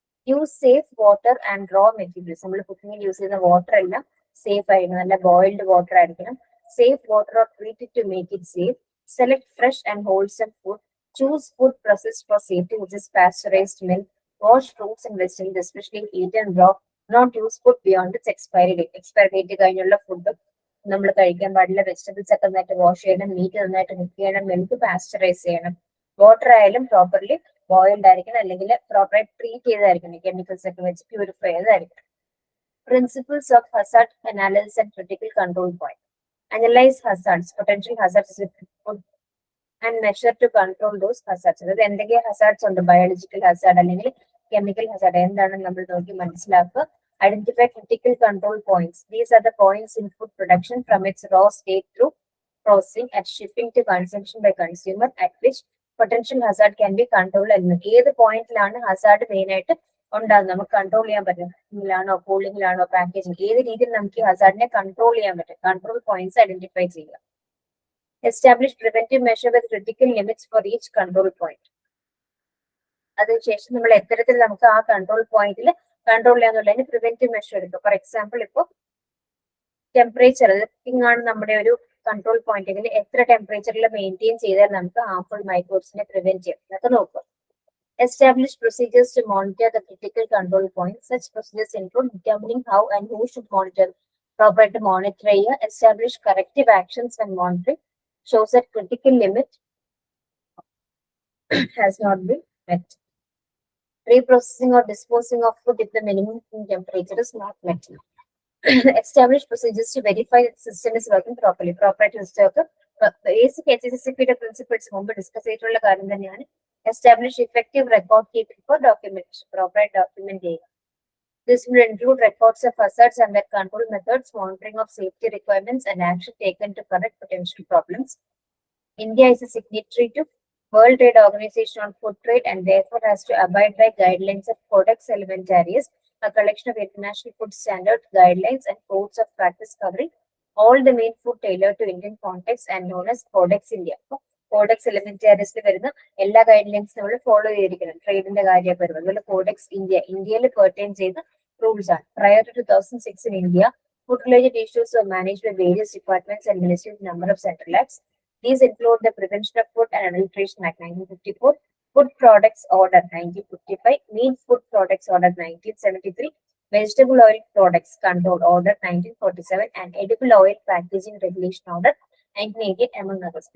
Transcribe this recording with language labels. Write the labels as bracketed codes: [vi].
[en] Use safe water and raw materials. [ml] നമ്മൾ കുക്കിങ്ങിൽ use ചെയ്യുന്ന water എല്ലാം സേഫ് ആയിരിക്കണം, നല്ല ബോയിൽഡ് വാട്ടർ ആയിരിക്കണം. [en] Safe water or treat to make it safe. Select fresh and wholesome food. Choose food processed for safety, which is pasteurized milk. Wash fruits and vegetables, especially eaten raw. Not use food beyond its expiry date. [ml] Expiry date കഴിഞ്ഞുള്ള food നമ്മൾ കഴിക്കാൻ പാടില്ല. Vegetables ഒക്കെ നന്നായിട്ട് wash ചെയ്യണം, meet നന്നായിട്ട് cook ചെയ്യണം, milk pasteurise ചെയ്യണം. വാട്ടർ ആയാലും പ്രോപ്പർലി ബോയിൽഡ് ആയിരിക്കണം, അല്ലെങ്കിൽ പ്രോപ്പറായിട്ട് ട്രീറ്റ് ചെയ്തായിരിക്കണം, കെമിക്കൽസ് ഒക്കെ വെച്ച് purify ചെയ്തായിരിക്കണം. [en] Principles of hazard analysis and critical control point. Analyse hazards, potential hazards food and measure to control those hazards. [ml] അതായത് എന്തൊക്കെ ഹസാർഡ്സ് ഉണ്ട്, ബയോളജിക്കൽ ഹസാർഡ് അല്ലെങ്കിൽ കെമിക്കൽ ഹസാർഡ് എന്താണെന്ന് നമ്മൾ നോക്കി മനസ്സിലാക്കുക. [en] Identify critical control points. These are the points in food production from its raw state through processing at shipping to consumption by consumer at which potential hazard can be control. [ml] ഏത് പോയിന്റിലാണ് Hazard main ആയിട്ട് ഉണ്ടാകുന്നത്, നമുക്ക് control ചെയ്യാൻ പറ്റും. കുക്കിങ്ങിലാണോ, കൂളിംഗിലാണോ, packaging, ഏത് രീതിയിൽ നമുക്ക് ഈ ഹസാർഡിനെ കൺട്രോൾ ചെയ്യാൻ പറ്റും. കൺട്രോൾ പോയിന്റ്സ് ഐഡന്റിഫൈ ചെയ്യുക. [en] Establish preventive measure with critical limits for each control point. [ml] അതിനുശേഷം നമ്മൾ എത്തരത്തിൽ നമുക്ക് ആ കൺട്രോൾ പോയിന്റിൽ കൺട്രോൾ ചെയ്യാന്നുള്ളതിന് പ്രിവെന്റീവ് മെഷർ എടുക്കും. ഫോർ എക്സാമ്പിൾ, ഇപ്പോൾ ടെമ്പറേച്ചർ കുക്കിംഗ് ആണ് നമ്മുടെ ഒരു കൺട്രോൾ പോയിന്റെങ്കിൽ എത്ര ടെമ്പറേച്ചറിൽ മെയിൻറ്റെയിൻ ചെയ്താൽ നമുക്ക് ഹാർംഫുൾ മൈക്രോബ്സിനെ പ്രിവെന്റ് ചെയ്യാം എന്നൊക്കെ നോക്കുക. [en] Establish procedures to monitor the critical control points. Such procedures include determining how and who should monitor. Proper to monitor. Establish corrective actions when monitoring shows that critical limit has not been met. Reprocessing or disposing of food if the minimum temperature is not met. Establish procedures to verify that the system is working properly. Proper to basic HACCP principles [ml] മുമ്പ് discuss ചെയ്തിട്ടുള്ള കാര്യം തന്നെയാണ്. [en] Establish effective record keeping for documentation. [ml] Proper document ചെയ്യുക. [en] This will include records of hazards and their control methods, monitoring of safety requirements, and action taken to correct potential problems. India is a signatory to World Trade Organization on Food Trade and therefore has to abide by guidelines of Codex Alimentarius, a collection of international food standards, guidelines, and codes of practice covering all the main food tailored to Indian context and known as Codex India. [ml] Codex എലിമെന്റാരിയസിൽ വരുന്ന എല്ലാ guidelines നമ്മൾ follow ചെയ്തിരിക്കണം. ട്രേഡിന്റെ കാര്യമൊക്കെ വരുന്നത് അതുപോലെ codex ഇന്ത്യയിൽ pertain ചെയ്ത rules ആണ്. [en] Prior to 2006 in India, food-related issues were managed by various departments and ministries in a number of central acts. These include the Prevention of Food and Adulteration Act 1954, Food Products Order 1955, Meat Food Products Order 1973, Vegetable Oil Products Control Order 1947, and Edible Oil Packaging Regulation Order 1988, among others.